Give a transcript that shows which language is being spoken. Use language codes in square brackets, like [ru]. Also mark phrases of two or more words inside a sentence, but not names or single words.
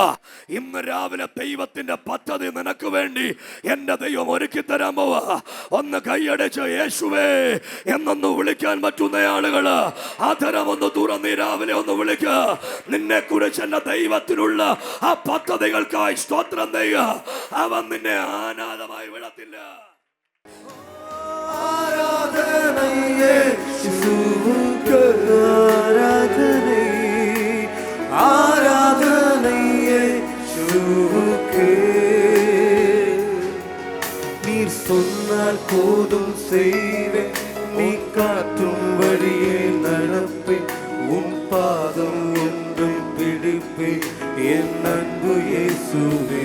[ml] ഇന്ന് രാവിലെ ദൈവത്തിന്റെ പദ്ധതി നിനക്ക് വേണ്ടി എന്റെ ദൈവം ഒരുക്കി തരാൻ പോവാ. ഒന്ന് കൈയടച്ച് യേശുവേ എന്നൊന്ന് വിളിക്കാൻ പറ്റുന്ന ആളുകള് ആദരമൊന്ന് തുറന്ന് രാവിലെ ഒന്ന് വിളിക്കുക. നിന്നെ കുറിച്ച് എന്റെ ദൈവത്തിനുള്ള ആ പദ്ധതികൾക്കായി സ്തോത്രം ചെയ്യുക. അവൻ നിന്നെ അനാഥമായി വിടത്തില്ല. [ta] நீர் சொன்னால் போதும் செய்வேன், நீ காட்டும் வழியே நடப்பேன், உன் பாதம் என்றும் பிடிப்பேன் என் அன்பு இயேசுவே.